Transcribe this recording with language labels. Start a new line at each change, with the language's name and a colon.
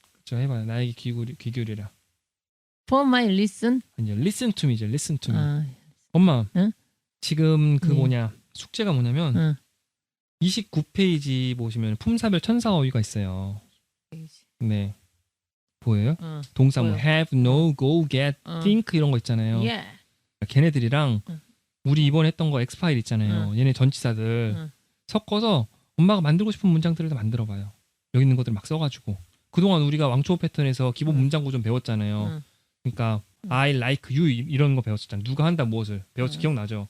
Korean: 그렇죠. 해봐요. 나에게 귀 기울여라.
English: For my listen.
Korean: 아니요.
English: listen to me죠. listen to me.
Korean: 아, 엄마. 응? 지금 그 네. 뭐냐 숙제가 뭐냐면 응. 29페이지 보시면 품사별 천사어휘가 있어요. 네. 보여요? 동사 뭐 보여.
English: have, no, go, get, think 이런 거 있잖아요. Yeah.
Korean: 걔네들이랑 응. 우리 이번에 했던 거 엑스파일 있잖아요. 얘네 전치사들 응. 섞어서 엄마가 만들고 싶은 문장들을 다 만들어봐요. 여기 있는 것들 막 써가지고 그동안 우리가 왕초보 패턴에서 기본 문장 구조 배웠잖아요. 응. 그러니까
English: I like you
Korean: 이런 거 배웠었잖아요. 누가 한다 무엇을 배웠지 기억나죠?